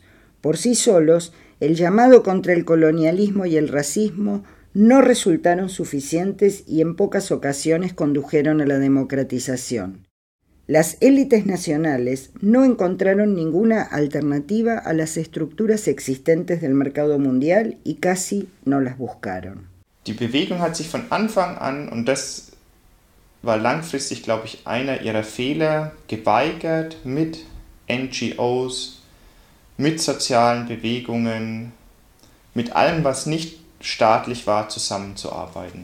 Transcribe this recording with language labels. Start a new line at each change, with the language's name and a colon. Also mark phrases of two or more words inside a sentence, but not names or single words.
Spanish: Por sí solos, el llamado contra el colonialismo y el racismo no resultaron suficientes y en pocas ocasiones condujeron a la democratización. Las élites nacionales no encontraron ninguna alternativa a las estructuras existentes del mercado mundial y casi no las buscaron.
German: Die Bewegung hat sich von Anfang an, und das war langfristig, glaube ich, einer ihrer Fehler, geweigert, mit NGOs, mit sozialen Bewegungen, mit allem, was nicht staatlich war, zusammenzuarbeiten.